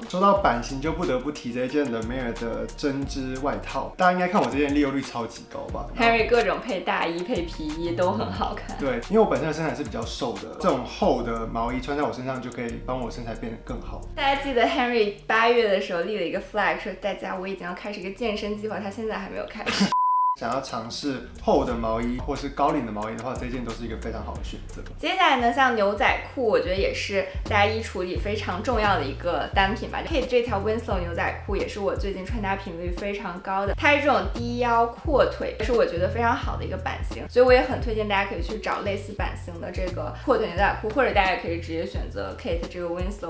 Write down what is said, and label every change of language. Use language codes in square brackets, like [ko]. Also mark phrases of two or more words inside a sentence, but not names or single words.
[zh] 說到版型，就不得不提這一件 Le Mer 的針織外套。大家應該看我這件利用率超級高吧？Henry 各種配大衣、配皮衣都很好看。对，因為我本身的身材是比較瘦的，這種厚的毛衣穿在我身上就可以幫我身材變得更好。大家記得 Henry 8月的時候立了一個 flag，說大家我已經要開始一個健身計劃，他現在還沒有開始。想要嘗試厚的毛衣或是高領的毛衣的話，這件都是一個非常好的選擇。接下來呢，像牛仔褲，我覺得也是大家衣櫥裡非常重要的一個單品吧。Kate 這條 Winslow 牛仔褲也是我最近穿搭頻率非常高的，它是這種低腰闊腿，是我覺得非常好的一個版型，所以我也很推薦大家可以去找類似版型的這個闊腿牛仔褲，或者大家可以直接選擇 Kate 這個 Winslow。